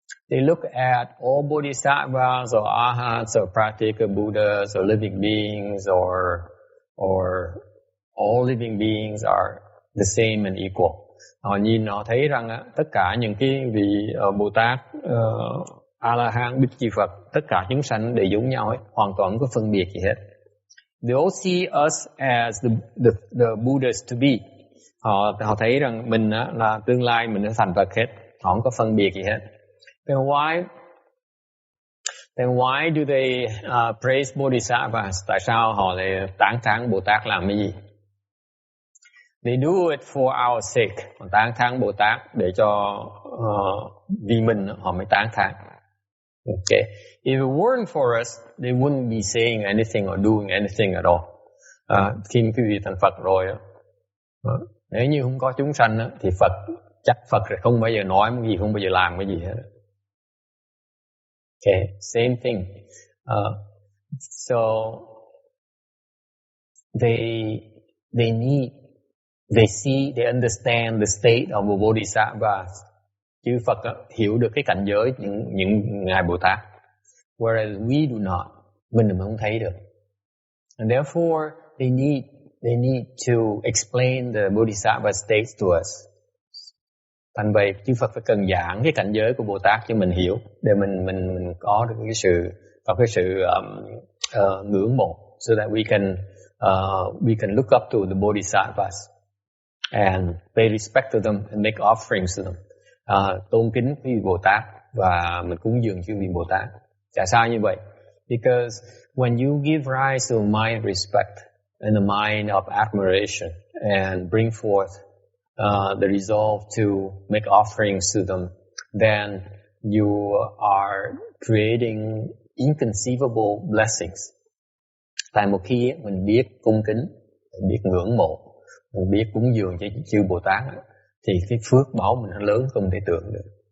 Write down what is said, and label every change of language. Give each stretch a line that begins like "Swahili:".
English: They look at all bodhisattvas or arhats or pratyeka Buddhas or living beings or all living beings are the same and equal.
Vietnamese: Họ thấy rằng tất cả những cái vị Bồ Tát, A-la-hán, Bích Chi Phật, tất cả chúng sanh đều giống nhau ấy, hoàn toàn không có phân biệt gì hết.
English: They all see us as the Buddhas to be.
Vietnamese: Họ thấy rằng mình là tương lai mình sẽ thành Phật hết, họ không có phân biệt gì hết.
English: Then why do they praise Bodhisattvas?
Vietnamese: Tại sao họ lại tán thán Bồ Tát làm cái gì?
English: They do it for our sake.
Vietnamese: Họ tán thán Bồ Tát để cho vì mình họ mới tán thán.
English: Okay. If it weren't for us, they wouldn't be saying anything or doing anything at all.
Vietnamese: Khi quý vị thành Phật rồi, Nếu như không có chúng sanh á, thì chắc Phật sẽ không bao giờ nói cái gì, không bao giờ làm cái gì hết.
English: Okay, same thing. So they need, they see, they understand the state of a bodhisattva.
Vietnamese: Chư Phật hiểu được cái cảnh giới những ngài Bồ Tát,
English: whereas we do not.
Vietnamese: Mình không thấy được.
English: And therefore they need to explain the bodhisattva states to us.
Vietnamese: Thành vậy chư Phật phải cần giảng cái cảnh giới của Bồ Tát cho mình hiểu, để mình có được cái sự ngưỡng mộ,
English: so that we can look up to the bodhisattvas and pay respect to them and make offerings to them.
Vietnamese: Tôn kính quý vị Bồ Tát và mình cúng dường chư vị Bồ Tát. Tại sao như vậy?
English: Because when you give rise to a mind of respect and a mind of admiration and bring forth the resolve to make offerings to them, then you are creating inconceivable blessings.
Vietnamese: Tại một khi mình biết cung kính, mình biết ngưỡng mộ, mình biết cúng dường cho chư Bồ Tát, thì cái phước báu mình nó lớn không thể tưởng được.